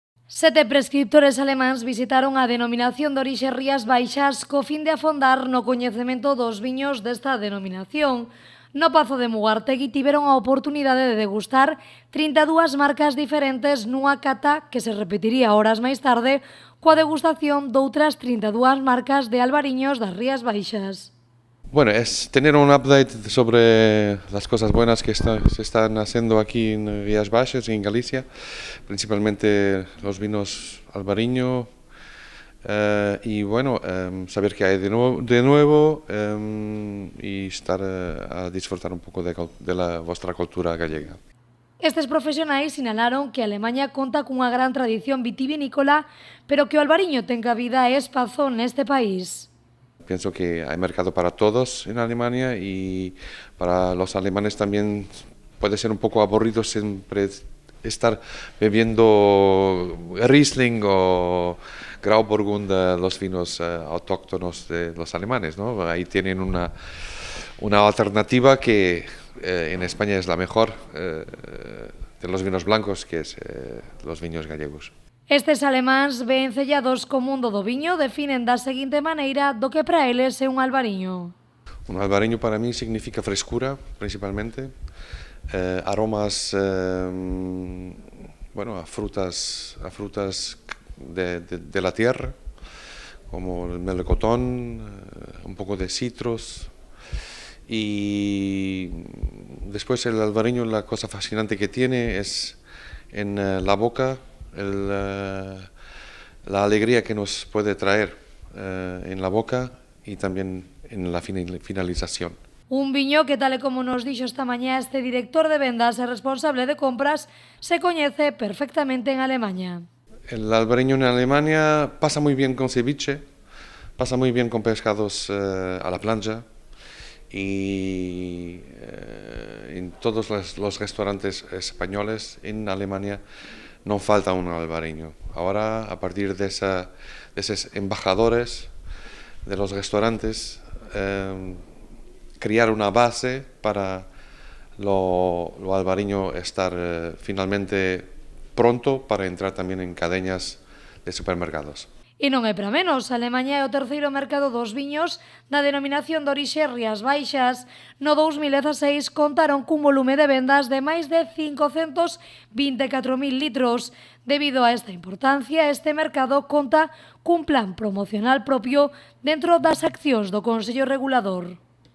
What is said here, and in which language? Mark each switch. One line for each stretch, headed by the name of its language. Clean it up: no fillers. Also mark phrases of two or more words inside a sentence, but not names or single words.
Galician: Sete prescriptores alemáns visitaron a denominación de orixe Rías Baixas co fin de afondar no coñecemento dos viños desta denominación. No Pazo de Mugartegui tiveron a oportunidade de degustar 32 marcas diferentes nunha cata que se repetiría horas máis tarde coa degustación doutras 32 marcas de albariños das Rías Baixas.
Spanish: Bueno, es tener un update sobre las cosas buenas que se están haciendo aquí en Rías Baixas y en Galicia, principalmente los vinos albariño, y bueno, saber qué hay de nuevo y estar a disfrutar un poco de vuestra cultura gallega.
Galician: Estes profesionais sinalaron que Alemaña conta cunha gran tradición vitivinícola, pero que o albariño ten cabida e espazo neste país.
Spanish: Pienso que hay mercado para todos en Alemania y para los alemanes también puede ser un poco aburrido siempre estar bebiendo Riesling o Grauburgunder, los vinos autóctonos de los alemanes, ¿no? Ahí tienen una alternativa que en España es la mejor de los vinos blancos, que es los viños gallegos.
Galician: Estes alemáns vencellados co mundo do viño definen da seguinte maneira do que para eles é un albariño.
Spanish: Un albariño para mí significa frescura, principalmente, aromas, bueno, a frutas de la tierra, como el melocotón, un poco de citros. Y después el albariño, la cosa fascinante que tiene es en la boca, la alegría que nos puede traer en la boca y también en la finalización.
Galician: Un viño que, tal e como nos dixo esta mañá este director de vendas e responsable de compras, se coñece perfectamente en Alemaña.
Spanish: El albariño en Alemania pasa muy bien con ceviche, pasa muy bien con pescados a la plancha y en todos los restaurantes españoles en Alemania no falta un albariño. Ahora, a partir de esos embajadores de los restaurantes, crear una base para lo albariño estar finalmente pronto para entrar también en cadenas de supermercados.
Galician: E non é para menos, Alemaña é o terceiro mercado dos viños da denominación de orixe Rías Baixas. No 2016 contaron cun volume de vendas de máis de 524.000 litros. Debido a esta importancia, este mercado conta cun plan promocional propio dentro das accións do Consello Regulador.